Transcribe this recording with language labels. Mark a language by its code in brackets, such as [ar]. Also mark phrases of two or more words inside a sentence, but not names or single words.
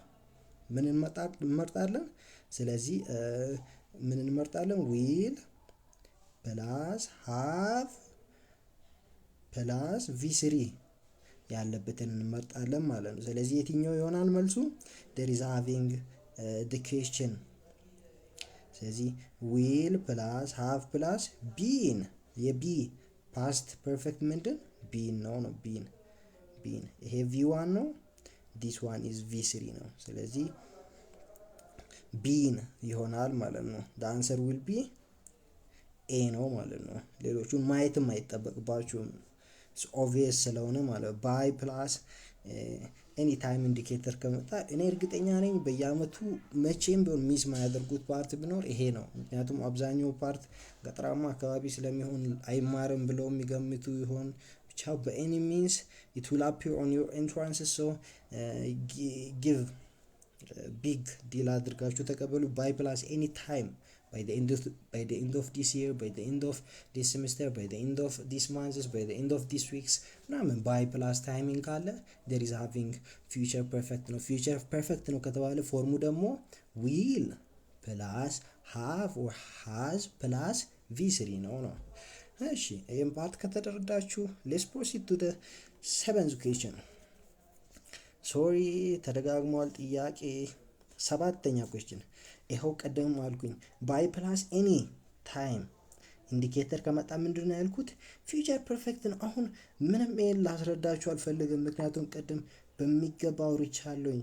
[am] ምን እንመርጣለን? ስለዚህ ምን እንመርጣለን? [en] will plus have plus V3 [am] ያለበትን እንመርጣለን ማለት ነው። ስለዚህ የትኛው ይሆናል መልሱ? [en] there is having the question። [am] ስለዚህ [en] will plus have plus been [am] የቢ [en] past perfect [am] ምንድን ቢን ነው ቢን ይሄ ቪ1 ነው። [en] this one is V3 [am] ነው። ስለዚህ ቢን ይሆናል ማለት ነው። [en] the answer will be [am] ኤ ነው ማለት ነው። ሌሎቹን ማየትም አይጠበቅባችሁም ኦብቪየስ ስለሆነ ማለት ነው። [en] by plus any time indicator [am] ከመጣ እኔ እርግጠኛ ነኝ በየአመቱ መቼም ቢሆን ሚስ ማያደርጉት ፓርት ቢኖር ይሄ ነው። ምክንያቱም አብዛኛው ፓርት ገጠራማ አካባቢ ስለሚሆን አይማርም ብለው የሚገምቱ ይሆን ብቻ በኤኒ ሚንስ [en] it will appear on your entrance so give big deal [am] አድርጋችሁ ተቀበሉ። [en] by plus any time by the end of this year, by the end of this semester, by the end of this months, by the end of this weeks [am] ምናምን [en] by plus timing [am] ካለ [en] there is having future perfect [am] ነው። [en] future perfect [am] ነው ከተባለ ፎርሙ ደግሞ [en] will plus have or has plus v3 [am] ነው። እሺ ይሄን ፓርት ከተረዳችሁ [en] let's proceed to the seventh question። [am] ሶሪ ተደጋግሟል ጥያቄ። ሰባተኛ question ይኸው ቀደም አልኩኝ ባይ ፕላስ ኤኒ ታይም ኢንዲኬተር ከመጣ ምንድነው ያልኩት? [en] future perfect [am] ነው። አሁን ምንም ይሄን ላስረዳችሁ አልፈልግም፣ ምክንያቱም ቀደም በሚገባ አውርቻለሁኝ።